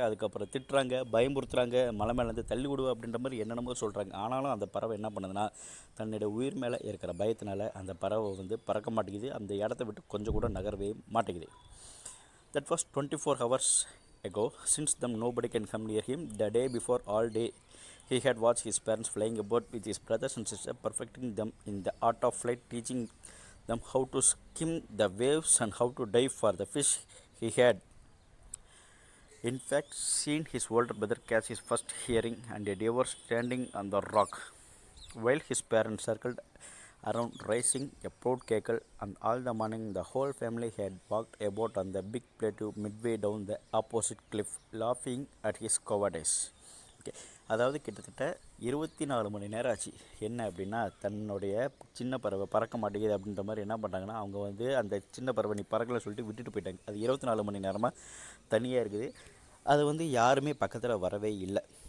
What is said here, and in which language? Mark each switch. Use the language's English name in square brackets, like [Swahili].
[Tamil] அதுக்கப்புறம் திட்டுறாங்க, பயமுறுத்துறாங்க, மலை மேலேருந்து தள்ளி விடுவோம் அப்படின்ற மாதிரி என்னென்னமோ சொல்கிறாங்க. ஆனாலும் அந்த பறவை என்ன பண்ணுதுன்னா, தன்னுடைய உயிர் மேலே இருக்கிற பயத்தினால அந்த பறவை வந்து பறக்க மாட்டேங்குது. அந்த இடத்த விட்டு கொஞ்சம் கூட நகரவே மாட்டேங்குது. [English] That was 24 hours ago. Since then, nobody can come near him. The day before, all day, he had watched his parents flying about with his brothers and sisters, perfecting them in the art of flight, teaching them how to skim the waves and how to dive for the fish. He had, in fact, seen his older brother catch his first herring and a deer standing on the rock, while his parents circled around raising a proud cackle, and all the morning the whole family had walked about on the big plateau midway down the opposite cliff, laughing at his cowardice. [Tamil] Okay, அதாவது கிட்டத்தட்ட 24 மணி நேரம் ஆச்சு. என்ன அப்படின்னா, தன்னுடைய சின்ன பறவை பறக்க மாட்டேங்குது அப்படின்ற மாதிரி என்ன பண்ணுறாங்கன்னா, அவங்க வந்து அந்த சின்ன பறவை நீ பறக்கலை சொல்லிட்டு விட்டுட்டு போயிட்டாங்க. அது 24 மணி நேரமாக தனியாக இருக்குது. அது வந்து யாருமே பக்கத்தில் வரவே இல்லை.